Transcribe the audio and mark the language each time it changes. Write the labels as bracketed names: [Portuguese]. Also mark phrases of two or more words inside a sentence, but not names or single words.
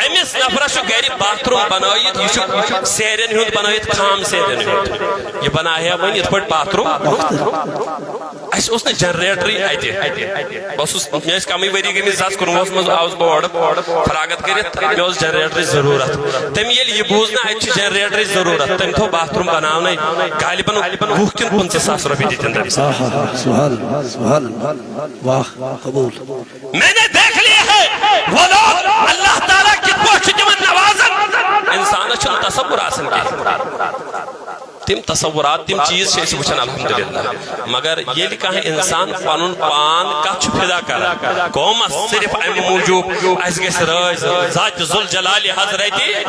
[Kashmiri] أمِس نفرس چھُ گرِ باتھ روٗم بنٲیِتھ یہِ چھُ سیرٮ۪ن ہُنٛد بنٲیِتھ خام سیرٮ۪ن ہُنٛد یہِ بناوہا وۄنۍ یِتھ پٲٹھۍ باتھ روٗم اَسہِ اوس نہٕ جنریٹرٕے اَتہِ بہٕ اوسُس مےٚ ٲسۍ کمٕے ؤری گٔمٕتۍ 2019 منٛز آوُس بہٕ اورٕ فراغت کٔرِتھ مےٚ اوس جنریٹرٕچ ضروٗرت تٔمۍ ییٚلہِ یہِ بوٗز نہ اَتہِ چھِ جنریٹرٕچ ضروٗرت تٔمۍ تھوٚو باتھ روٗم بناونَے غالباً 20 کِنہٕ 25 ساس رۄپیہِ دِتِن تٔمِس [Urdu] میں نے دیکھ لیا ہے وہ لوگ [Kashmiri] اللہ تعالیٰ کِتھ پٲٹھۍ چھُ تِمن نوازان انسانس چھُنہٕ تصور آسان کینٛہہ تم تصورات تم چیز چھِ أسۍ وٕچھان الحمدللہ مگر ییٚلہِ کانٛہہ اِنسان پنُن پان کتھ چھُ فدا کران قومس صرف امہِ موٗجوٗب اَسہِ گژھِ رٲضۍ ذاتِ ذوالجلالِ حضرتِ